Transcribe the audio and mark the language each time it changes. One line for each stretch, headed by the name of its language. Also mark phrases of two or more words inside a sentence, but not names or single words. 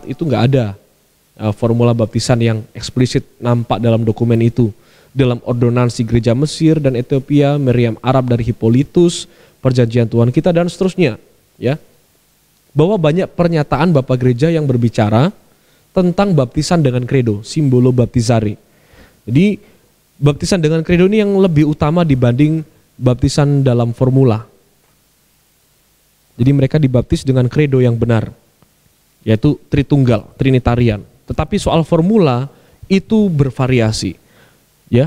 Indonesian: Itu nggak ada formula baptisan yang eksplisit nampak dalam dokumen itu. Dalam ordonansi gereja Mesir dan Ethiopia, Meriam Arab dari Hippolytus, perjanjian Tuhan kita dan seterusnya, ya. Bahwa banyak pernyataan Bapak Gereja yang berbicara tentang baptisan dengan credo,
Latin: simbolo baptizari.
Indonesian: Jadi baptisan dengan credo ini yang lebih utama dibanding baptisan dalam formula. Jadi mereka dibaptis dengan credo yang benar, yaitu Tritunggal, Trinitarian. Tetapi soal formula itu bervariasi, ya.